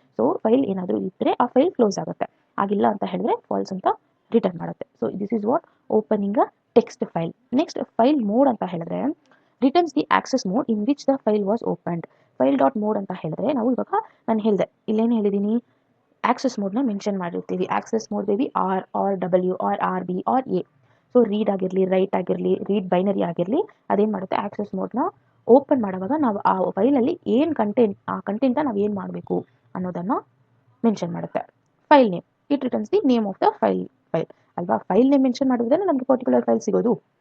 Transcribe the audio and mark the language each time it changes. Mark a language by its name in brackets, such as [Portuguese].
[Kannada] So file ಏನಾದರೂ ಇದ್ದರೆ ಆ ಫೈಲ್ ಕ್ಲೋಸ್ ಆಗುತ್ತೆ, ಆಗಿಲ್ಲ ಅಂತ ಹೇಳಿದ್ರೆ ಫಾಲ್ಸ್ ಅಂತ ರಿಟರ್ನ್ ಮಾಡುತ್ತೆ. [English] So this is what opening a text file. [Kannada] Next file mode ಅಂತ ಹೇಳಿದ್ರೆ [English] Returns the access mode in which the file was opened. [Kannada] File dot mode ಅಂತ ಹೇಳಿದ್ರೆ ನಾವು ಇವಾಗ ನಾನು ಹೇಳಿದೆ, ಇಲ್ಲೇನು ಹೇಳಿದ್ದೀನಿ, ಆಕ್ಸೆಸ್ ಮೋಡ್ನ ಮೆನ್ಷನ್ ಮಾಡಿರ್ತೀವಿ. [English] Access mode ಬೇಬಿ RW or RB or A. [Kannada] So read ಆಗಿರಲಿ, ರೈಟ್ ಆಗಿರಲಿ, ರೀಡ್ ಬೈನರಿ ಆಗಿರಲಿ, ಅದೇನು ಮಾಡುತ್ತೆ, ಆಕ್ಸೆಸ್ ಮೋಡ್ನ ಓಪನ್ ಮಾಡುವಾಗ ನಾವು ಆ ಫೈಲಲ್ಲಿ ಏನು ಕಂಟೆಂಟ್, ಆ ಕಂಟೆಂಟ್ನ ನಾವು ಏನು ಮಾಡಬೇಕು ಅನ್ನೋದನ್ನು ಮೆನ್ಷನ್ ಮಾಡುತ್ತೆ. File name, [English] it returns the name of the file [Kannada] ಅಲ್ವಾ. ಫೈಲ್ ನೇಮ್ ಮೆನ್ಷನ್ ಮಾಡಿದ್ರೆ ನಮಗೆ ಪರ್ಟಿಕ್ಯುಲರ್ ಫೈಲ್ ಸಿಗೋದು.